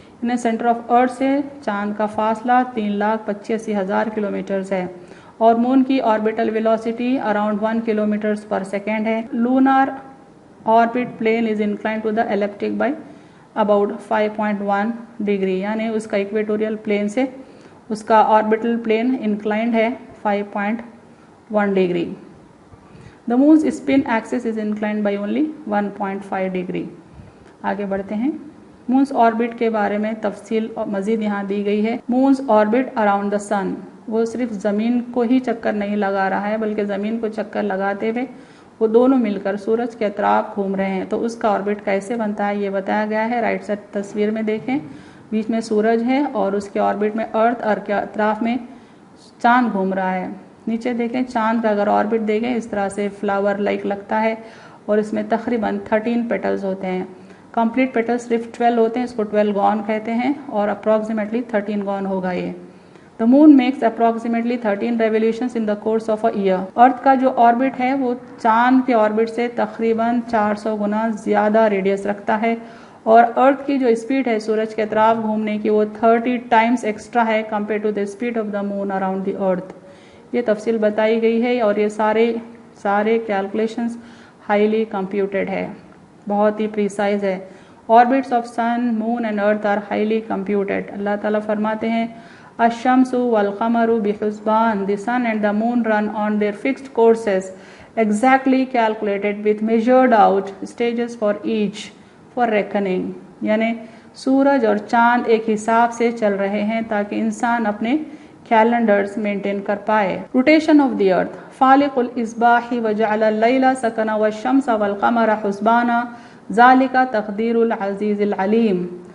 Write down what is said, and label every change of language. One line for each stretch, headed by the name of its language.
Urdu: انہیں centre of earth سے چاند کا فاصلہ 3,85,000 kilometers ہے، اور مون کی orbital velocity around 1 kilometers per second ہے.
English: Lunar orbit plane is inclined to the ecliptic by about 5.1 degree.
Urdu: یعنی اس کا ایکویٹوریل پلین سے اس کا آربیٹل پلین انکلائنڈ ہے 5.1 degree.
English: The moon's spin axis is inclined by only 1.5 degree.
Urdu: آگے بڑھتے ہیں. مونس آربٹ کے بارے میں تفصیل مزید یہاں دی گئی ہے.
English: moon's orbit around the sun,
Urdu: وہ صرف زمین کو ہی چکر نہیں لگا رہا ہے بلکہ زمین کو چکر لگاتے ہوئے وہ دونوں مل کر سورج کے اطراف گھوم رہے ہیں. تو اس کا آربٹ کیسے بنتا ہے یہ بتایا گیا ہے. رائٹ سائڈ تصویر میں دیکھیں، بیچ میں سورج ہے اور اس کے آربٹ میں ارتھ اور کے اطراف میں چاند گھوم رہا ہے. نیچے دیکھیں چاند کا اگر آربٹ دیکھیں اس طرح سے فلاور لائک لگتا ہے اور اس میں تقریباً 13 پیٹلز ہوتے ہیں. کمپلیٹ پیٹل صرف 12 ہوتے ہیں, اس کو 12 گون کہتے ہیں اور اپروکسیمیٹلی 13 گون ہوگا یہ.
English: The moon makes approximately 13 revolutions in the course of a year.
Urdu: ارتھ کا جو آربٹ ہے وہ چاند کے آربٹ سے تقریباً 400 گنا زیادہ ریڈیس رکھتا ہے اور ارتھ کی جو اسپیڈ ہے سورج کے اطراف گھومنے کی وہ 30 ٹائمز ایکسٹرا ہے
English: Compare to the speed of the moon around the earth.
Urdu: یہ تفصیل بتائی گئی ہے اور یہ سارے کیلکولیشنز ہائیلی کمپیوٹیڈ ہے, بہت ہی پریسائز ہے.
English: Orbits of sun, moon and earth are highly computed.
Urdu: اللہ تعالیٰ فرماتے ہیں
Arabic: الشمس والقمر بحسبان,
English: the sun and the moon run on their fixed courses exactly calculated with measured out stages for each for reckoning.
Urdu: یعنی سورج اور چاند ایک حساب سے چل رہے ہیں تاکہ انسان اپنے کیلنڈرز مینٹین کر پائے.
English: rotation of the earth,
Arabic: فالق الاصباح وجعل اللیل سکنا والشمس والقمر حسبانا ذالک تقدیر العزیز العلیم.